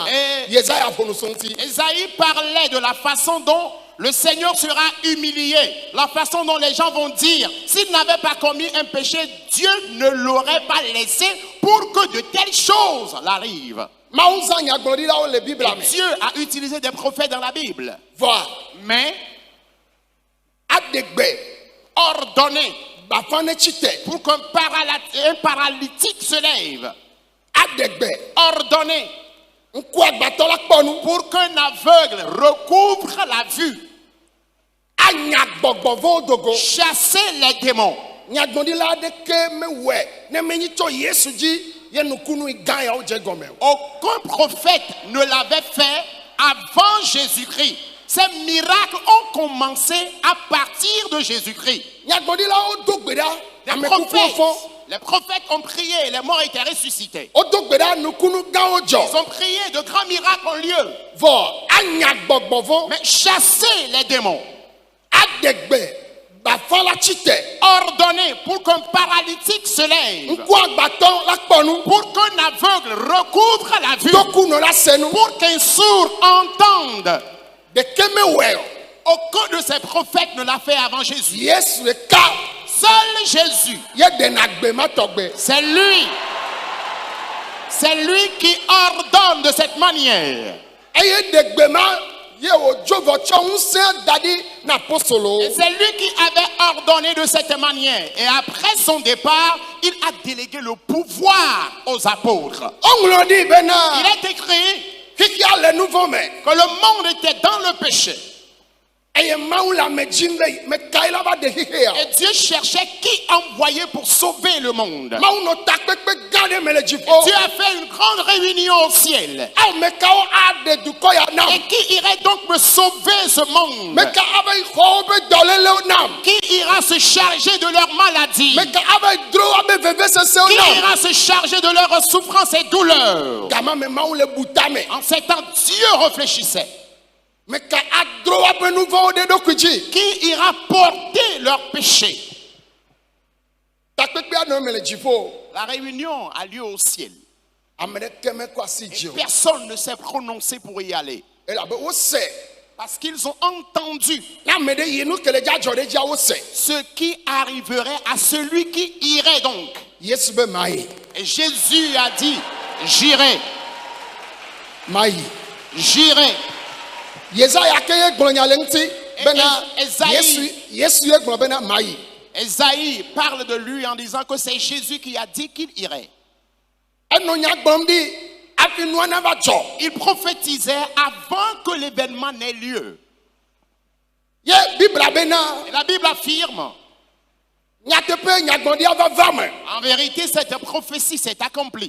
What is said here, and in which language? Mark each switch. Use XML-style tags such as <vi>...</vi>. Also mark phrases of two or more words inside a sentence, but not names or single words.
<ee>Yesaya ƒo nu so ŋuti.</ee> <fr>Ésaïe parlait de la façon dont le Seigneur sera humilié, la façon dont les gens vont dire, s'il n'avait pas commis un péché, Dieu ne l'aurait pas laissé pour que de telles choses l'arrivent.</fr> <ee>Mawu zã nyagblɔɖilawo le Biblia me.</ee> <fr>Dieu a utilisé des prophètes dans la Bible,</fr> <ee>Vɔa</ee> <fr>mais</fr> <ee>aɖegbe</ee> <fr>ordonné</fr> <ee>bafa ne tsite.</ee> <fr>pour qu'un paralytique se lève,</fr> <ee>Aɖegbe</ee> <fr>ordonné</fr> <ee>ŋku agbatɔ la kpɔ nu.</ee> <fr>pour qu'un aveugle recouvre la vue,</fr> <ee>Anya gbɔgbɔ vɔ̃wo dogo.</ee> <fr>chasser les démons.</fr> <ee>Nyagblɔɖila aɖeke mewɔe ne menyi tso Yesu dzi ye nukunu gã yawo dze gɔme o.</ee> <fr>Aucun prophète ne l'avait fait avant Jésus-Christ. Ces miracles ont commencé à partir de Jésus-Christ.</fr> <ee>Nyagblɔɖilawo do gbe ɖa amekukuwo fɔ.</ee> <fr>Les prophètes ont prié, les morts étaient ressuscités.</fr> <ee>Wodo gbe ɖa nukunu gãwo</ee> <fr>Ils</fr> <ee>dzɔ.</ee> <fr>ont prié, de grands miracles ont lieu.</fr> <ee>Vɔ anya gbɔgbɔ vɔ.</ee> <fr>Mais chasser les démons,</fr> <ee>Aɖegbe bafa la tsite.</ee> <fr>ordonner pour qu'un paralytique se lève,</fr> <ee>Ŋku agbatɔ la kpɔ nu.</ee> <fr>pour qu'un aveugle recouvre la vue,</fr> <ee>Tokunɔ la se nu.</ee> <fr>pour qu'un sourd entende.</fr> <ee>Ɖeke mewɔe o.</ee> <fr>Aucun de ces prophètes ne l'a fait avant Jésus.</fr> <ee>Yesu ɖeka</ee> <fr>Seul Jésus,</fr> <ee>ye ɖena gbe ma tɔgbe.</ee> <fr>c'est lui qui ordonne de cette manière.</fr> <ee>Eye ɖegbe ma ye wòdzo vɔ tsɔ ŋusẽ da ɖi na apostolowo.</ee> <fr>Et c'est lui qui avait ordonné de cette manière. Et après son départ, il a délégué le pouvoir aux apôtres.</fr> <ee>Woŋlɔ ɖi</ee> <fr>Il</fr> <ee>bena</ee> <fr>est écrit</fr> <ee>xixia le nu vɔ me.</ee> <fr>que le monde était dans le péché.</fr> <ee>Eye Mawu le ame dzim be mekae la va ɖe xixea.</ee> <fr>Et Dieu cherchait qui envoyer pour sauver le monde.</fr> <ee>Mawu nɔ takpekpe gã ɖe me le dziƒo.</ee> <fr>Dieu a fait une grande réunion au ciel.</fr> <ee>Awo mekawo aɖe dukɔ ya nam.</ee> <fr>Et qui irait donc me sauver ce monde?</fr> <ee>Meka ave xɔ woƒe dɔlélewo nam.</ee> <fr>Qui ira se charger de leur maladie?</fr> <ee>Meka ave dro woƒe vevesesewo</ee> <fr>Qui</fr> <ee>nam.</ee> <fr>ira se charger de leurs souffrances et douleurs?</fr> <ee>Gama me Mawu le bu tame.</ee> <fr>En ces temps, Dieu réfléchissait.</fr> <ee>Meka adro woƒe nu vɔwo ɖe ɖokui dzi.</ee> <fr>Qui ira porter leurs péchés?</fr> <ee>Takpekpea nɔ me le dziƒo.</ee> <fr>La réunion a lieu au ciel.</fr> <ee>Ame ɖeke mekɔ asi dzi o.</ee> <fr>Personne ne s'est prononcé pour y aller.</fr> <ee>Elabe wose.</ee> <fr>Parce qu'ils ont entendu</fr> <ee>Ne ame ɖe yi nu ke le dza dzɔ ɖe dzia wose.</ee> <fr>ce qui arriverait à celui qui irait donc.</fr> <ee>Yesu be ma yi.</ee> <fr>Et Jésus a dit, j'irai,</fr> <ee>Ma yi.</ee> <fr>j'irai.</fr> <ee>Yesaya ke ye gblɔ nya le ŋuti bena Esaïe. Yesu ye gblɔ bena ma yi.</ee> <fr>Esaïe parle de lui en disant que c'est Jésus qui a dit qu'il irait. Il prophétisait avant que l'événement n'ait lieu. Et la Bible affirme, en vérité, cette prophétie s'est accomplie.</fr>